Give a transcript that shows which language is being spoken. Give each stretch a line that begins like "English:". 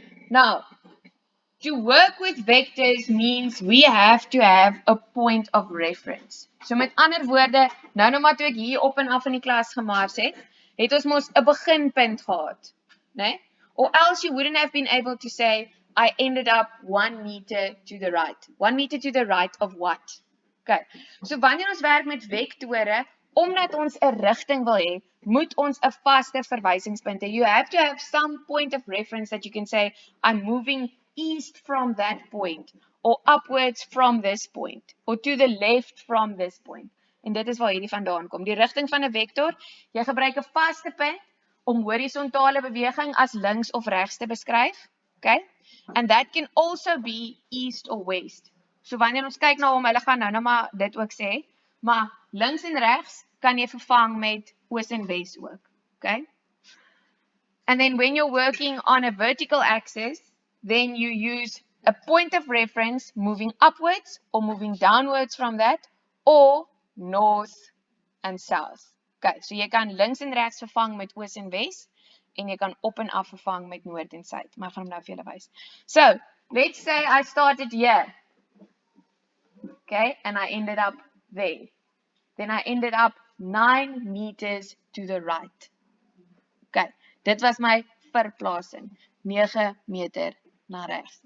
English: Now, to work with vectors means we have to have a point of reference.
Afrikaans: So met ander woorde, nou maar toe ek hier op en af in die klas gemars het ons mos 'n beginpunt gehad, né?
English: Or else you wouldn't have been able to say I ended up 1 meter to the right. 1 meter to the right of what? Okay.
Afrikaans: So wanneer ons werk met vektore, omdat ons 'n rigting wil hê, moet ons 'n vaste verwysingspunt hê.
English: You have to have some point of reference that you can say I'm moving east from that point, or upwards from this point, or to the left from this point.
Afrikaans: En dit is waar hierdie vandaan kom. Die rigting van 'n vektor, jy gebruik 'n vaste punt om horisontale beweging as links of regs te beskryf. Okay?
English: And that can also be east or west.
Afrikaans: So wanneer ons kyk na hom, hulle gaan nou maar dit ook sê, maar links en regs kan jy vervang met oos en wes ook. Okay?
English: And then when you're working on a vertical axis, then you use a point of reference moving upwards or moving downwards from that, or north and south.
Afrikaans: Okay, so jy kan links en regs vervang met oos en wes, en jy kan op en af vervang met noord en suid. Maar ek gaan hom nou vir julle wys.
English: So, let's say I started here. Okay, and I ended up there. Then I ended up 9 meters to the right.
Afrikaans: Okay, dit was my verplasing. 9 meter na regs.